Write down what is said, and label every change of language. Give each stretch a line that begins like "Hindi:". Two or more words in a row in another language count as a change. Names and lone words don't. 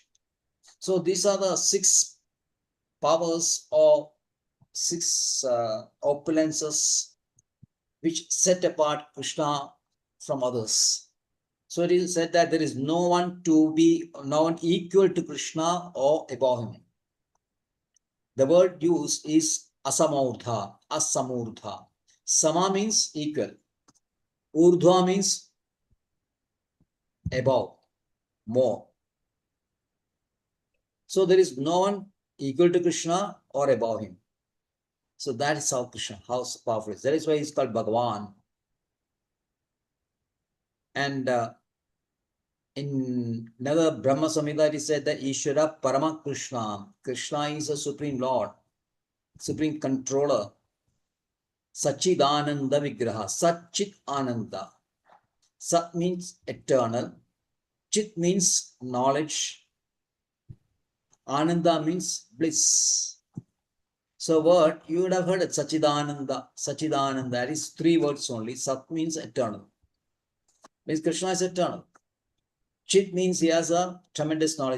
English: So these are the 6 powers or 6 opulences which set apart Krishna from others. So it is said that there is no one equal to Krishna or above him. The word used is asamurdha, asamurdha. Sama means equal. Urdhva means above, more. So there is no one equal to Krishna or above him. So that is how Krishna, how powerful is. That is why he's called Bhagavan. And in another Brahma Samhita, it is said that
Sanskrit: ईश्वर परम कृष्ण.
English: Krishna is a supreme Lord, supreme controller.
Sanskrit: सच्चिदानन्द विग्रह। सच्चित् आनन्द.
English: Sat means eternal. Chit means knowledge. Ananda means bliss. So what you would have heard it, Sachidananda. Sachidananda, that is 3 words only. Sat means eternal. Means Krishna is eternal. Chit means he has a tremendous knowledge.